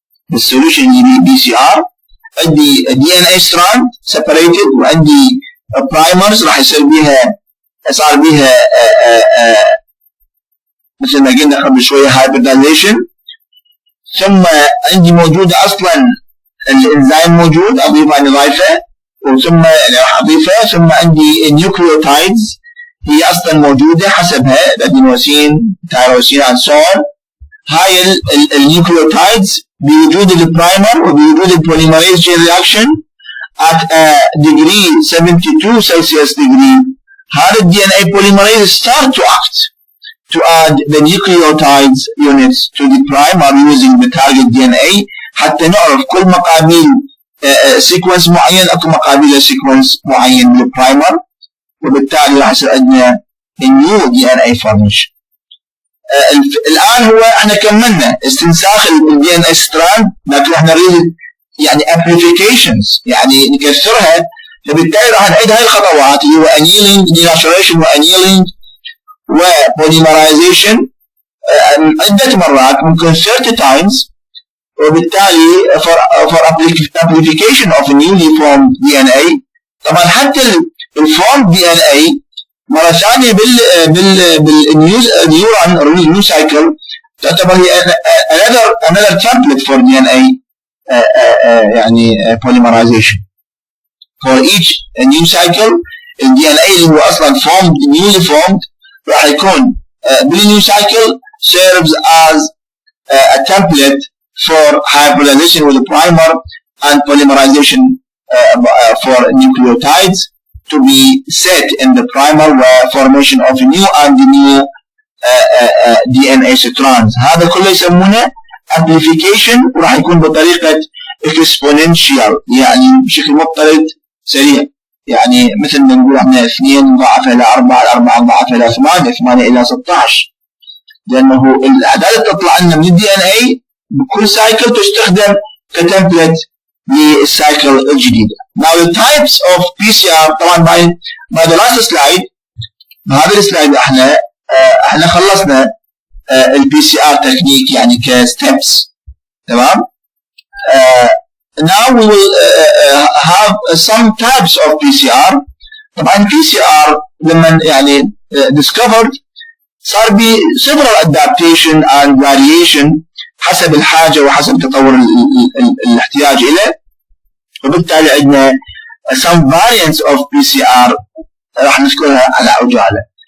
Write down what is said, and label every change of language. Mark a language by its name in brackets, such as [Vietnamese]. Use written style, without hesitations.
[Arabic] بالسوليوشن اللي بي سي ار. عندي دي ان اي ستراند سيبريتد، وعندي برايمرز راح يصير بيها صار بيها مثل ما قلنا قبل شويه هايبردايزيشن. ثم عندي موجوده اصلا الانزيم موجود اضيفه انا ضايفه، وثم راح اضيفه. ثم عندي النيوكليوتايدز هي اصلا موجوده حسبها الادينوسين تايروسين اند سو اون. [English] هاي النيوكليوتايدز بوجود البرايمر وبوجود البوليمريز chain reaction at a degree 72 Celsius degree. [Arabic] هذا الدي ان اي [English] polymerase start to act to add the nucleotides units to the primer using the target DNA [Arabic] حتى نعرف كل مقابل سيكونس معين اكو مقابل سيكونس معين بالبرايمر، وبالتالي راح يصير عندنا النيو دي ان اي فورميشن. الان هو احنا كملنا استنساخ الدي ان اي ستراند، لكن احنا نريد يعني امبليفيكيشنز يعني نكثرها، فبالتالي راح نعيد هاي الخطوات اللي هو انيلينج ديناتوريشن وانيلينج وبوليمرايزيشن عدة مرات ممكن [English] 30 times. [Arabic] وبالتالي [English] for amplification of a newly formed DNA. [Arabic] طبعا حتى الفورم DNA مرة ثانية بالنيورون سايكل تعتبر هي [English] another template for DNA [Arabic] يعني polymerization. [English] For each new cycle ال DNA اللي هو أصلا newly formed [Arabic] راح يكون بالنيو [English] cycle serves as a template for hybridization with the primer and polymerization for nucleotides to be set in the primer formation of new and new DNA strands. [Arabic] هذا كله يسمونه amplification، وراح يكون بطريقة exponential يعني بشكل مضطرد سريع. يعني مثل ما نقول احنا 2 مضاعفة إلى 4 4 مضاعفة إلى 8 8 إلى 16، لأنه الأعداد اللي تطلع لنا من الدي ان اي بكل سايكل تستخدم كتمبلت للسايكل الجديدة. [English] Now the types of PCR [Arabic] طبعا [English] by the last slide، [Arabic] بهذا السلايد احنا خلصنا البي سي ار تكنيك يعني كستبس، تمام. [English] Now we will have some types of PCR. [Arabic] طبعا PCR لما يعني discovered صار بي [English] several adaptation and variation [Arabic] حسب الحاجة وحسب تطور الاحتياج إليه، وبالتالي عندنا [English] some variants of PCR [Arabic] راح نذكرها على عجالة.